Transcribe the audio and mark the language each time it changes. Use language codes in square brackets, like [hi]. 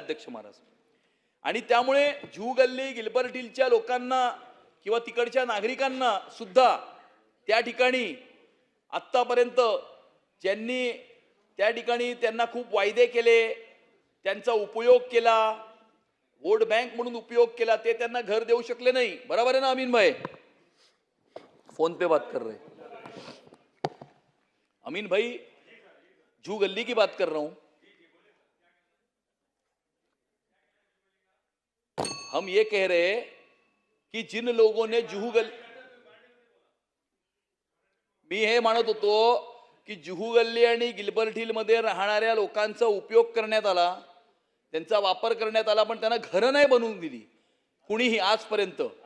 [mr] अध्यक्ष महाराज, आणि त्यामुळे जुहू गल्ली गिलबर्ट हिलच्या लोकांना किंवा तिकडच्या नागरिकांना सुद्धा त्या ठिकाणी आत्तापर्यंत ज्यांनी त्या ठिकाणी त्यांना खूप वायदे केले, त्यांचा उपयोग केला, वोट बँक म्हणून उपयोग केला, ते त्यांना घर देऊ शकले नाही. बरोबर आहे ना अमीन भाई? [hi] फोन पे बात कर रहे अमीन भाई, जुहू गल्ली की बात कर रहा हूं. हम ये कह रहे हैं की जिन लोगों ने जुहू गल्ली, [mr] मी हे म्हणत होतो की जुहू गल्ली आणि गिल्बर्ट हिल मध्ये राहणाऱ्या लोकांचा उपयोग करण्यात आला, त्यांचा वापर करण्यात आला, पण त्यांना घरं नाही बनवून दिली कुणीही आजपर्यंत.